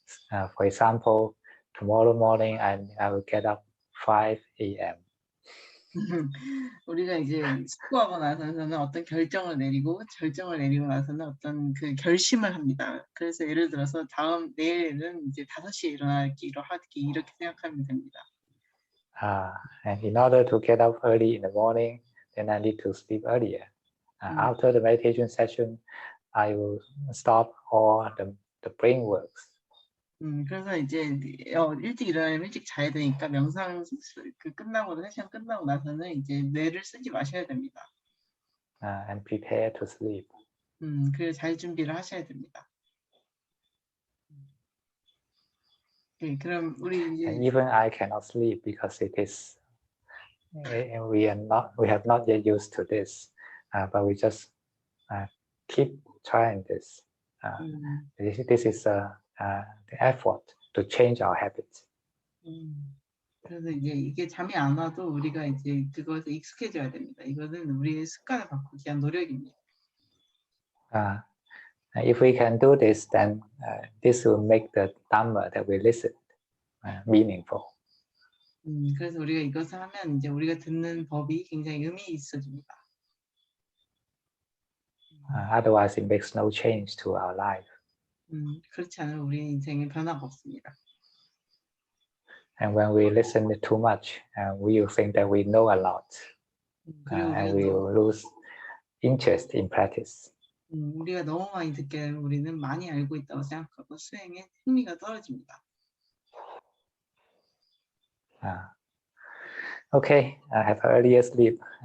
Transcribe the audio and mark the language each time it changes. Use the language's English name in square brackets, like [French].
[English] For example, tomorrow morning I will get up 5 a.m. [Korean] 우리가 이제 숙고하고 나서는 어떤 결정을 내리고 나서는 어떤 그 결심을 합니다. 그래서 예를 들어서 내일은 이제 5시에 일어나기 이렇게 생각하면 됩니다. [English] And in order to get up early in the morning, then I need to sleep earlier. After the meditation session, I will stop all the brain works. [Korean] 그래서 이제 일찍 일어나면 일찍 자야 되니까 명상 끝나고 3시간 끝나고 나서는 이제 뇌를 쓰지 마셔야 됩니다. [English] And prepare to sleep. [Korean] 그래서 잘 준비를 하셔야 됩니다. 그럼 우리 이제 [English] And even I cannot sleep because it is we have not yet used to this, but we just keep trying this. This is the effort to change our habits. [Korean] 그래서 이제 이게 잠이 안 와도 우리가 이제 그것에 익숙해져야 됩니다. 이거는 우리의 습관을 바꾸기 위한 노력입니다. [English] If we can do this, then this will make the Dhamma that we listen meaningful. [Korean] 그래서 우리가 이것을 하면 이제 우리가 듣는 법이 굉장히 의미 있어집니다. [English] Otherwise, it makes no change to our life. [Korean] 그렇지 않으면 우리의 인생에 변화가 없습니다. [English] And when we listen too much, we will think that we know a lot, and we will lose interest in practice. [Korean] 우리가 너무 많이 듣게 되면 우리는 많이 알고 있다고 생각하고 수행에 흥미가 떨어집니다. [English] Okay, have an earlier sleep.